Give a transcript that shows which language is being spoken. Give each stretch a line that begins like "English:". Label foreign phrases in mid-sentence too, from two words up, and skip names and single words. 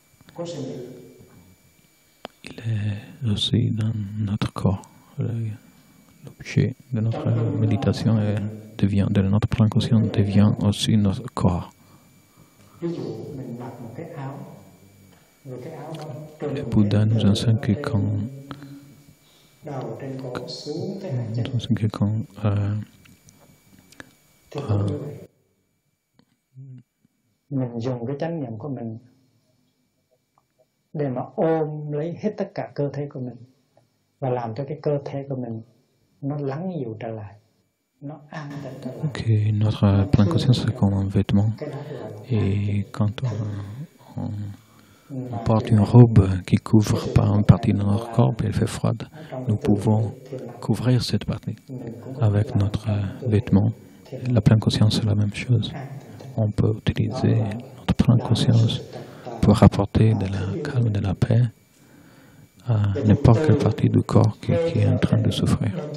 French: Il est aussi dans notre corps. L'objet de notre méditation de notre pleine conscience devient aussi notre corps. Le Bouddha nous enseigne que quand
Vietnamese: mình dùng cái chánh niệm của mình để mà ôm lấy hết tất cả cơ thể của mình và làm cho cái cơ thể của mình nó lắng dịu trở lại, nó an tĩnh trở lại.
French: Que notre pleine conscience est comme un vêtement, et quand on porte une robe qui couvre pas une partie de notre corps et elle fait froide, nous pouvons couvrir cette partie avec notre vêtement. La pleine conscience, c'est la même chose. On peut utiliser notre pleine conscience pour apporter de la calme, de la paix à n'importe quelle partie du corps qui est en train de souffrir.